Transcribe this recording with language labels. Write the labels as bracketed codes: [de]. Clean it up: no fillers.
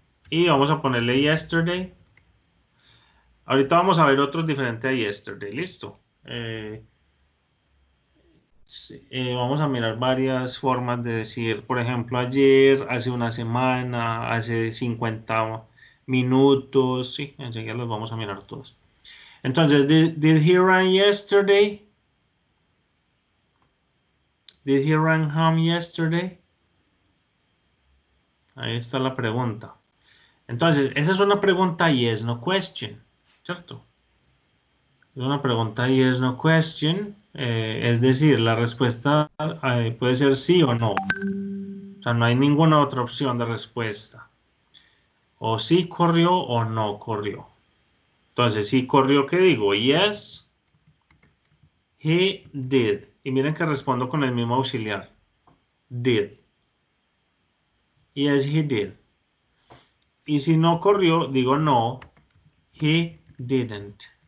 [es] Y vamos a ponerle yesterday. Ahorita vamos a ver otros diferentes a yesterday. Listo. Sí, vamos a mirar varias formas de decir, por ejemplo, ayer, hace una semana, hace 50 minutos. Sí, enseguida los vamos a mirar todos. Entonces, [en] did he run yesterday? Did he run home yesterday? [es] Ahí está la pregunta. Entonces, esa es una pregunta [en] yes, no question, [es] ¿cierto? Es una pregunta [en] yes, no question, [es] es decir, la respuesta puede ser sí o no. O sea, no hay ninguna otra opción de respuesta. O sí corrió o no corrió. Entonces, sí corrió, ¿qué digo? [en] Yes, he did. [es] Y miren que respondo con el mismo auxiliar. [en] Did. Yes, he did. [es] Y si no corrió, digo no, [en] he didn't.